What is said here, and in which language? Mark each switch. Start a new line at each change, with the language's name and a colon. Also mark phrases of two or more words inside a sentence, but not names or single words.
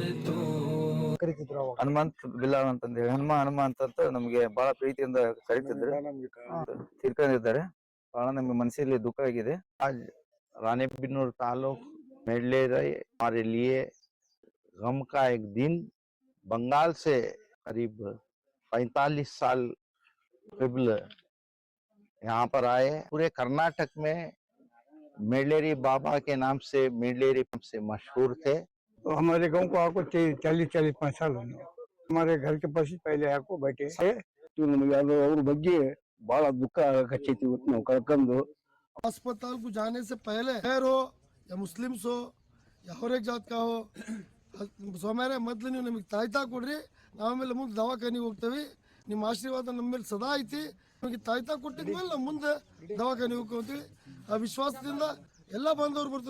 Kannada: ಕರಿತಿದ್ರು ಅವಾಗ. ಹನುಮಂತ್ ಬಿಲಾಲ್ ಅಂತಂದೇಳಿ ಹನುಮ ಅಂತ ನಮ್ಗೆ ಬಹಳ ಪ್ರೀತಿಯಿಂದ ಕರಿತಿದ್ರು. ತೀರ್ಕೊಂಡಿದ್ದಾರೆ. ಬಹಳ ನಮ್ಗೆ ಮನಸ್ಸಲ್ಲಿ ದುಃಖ ಆಗಿದೆ.
Hindi: रानीबेन्नूर ताल्लुक मेडलेरे हमारे लिए गम का एक दिन। बंगाल से करीब 45 साल कबल यहाँ पर आए। पूरे कर्नाटक में मेडलेरी बाबा के नाम से मेडलेरी से मशहूर थे। तो हमारे गांव को आपको 40-45 साल होने। हमारे घर के पास ही पहले आपको बैठे
Kannada: ನಮಗೆ ಅವ್ರ ಬಗ್ಗೆ ಬಹಳ ದುಃಖ ಆಗಕಚ್ಚೈತಿ ಇವತ್ತು ನಾವು ಕಳ್ಕೊಂಡು.
Hindi: अस्पताल को जाने से पहले खैर हो या मुस्लिम्स हो या हर एक जात का हो
Kannada: ಸೋಮ್ಯಾರ ಮೊದಲು ನೀವು ನಮಗೆ ತಾಯ್ತಾ ಕೊಡ್ರಿ, ನಾವೇಲೆ ಮುಂದೆ ದವಾಖಾನಿಗೆ ಹೋಗ್ತೇವೆ. ನಿಮ್ಮ ಆಶೀರ್ವಾದ ನಮ್ಮ ಮೇಲೆ ಸದಾ ಐತಿ. ನಮಗೆ ತಾಯ್ತಾ ಕೊಟ್ಟಿದ್ಮೇಲೆ ನಾವು ಮುಂದೆ ದವಾಖಾನಿಗೆ ಹೋಗ್ತೀವಿ. ಆ ವಿಶ್ವಾಸದಿಂದ ಎಲ್ಲ ಬಂದವರು ಬರ್ತೀವಿ.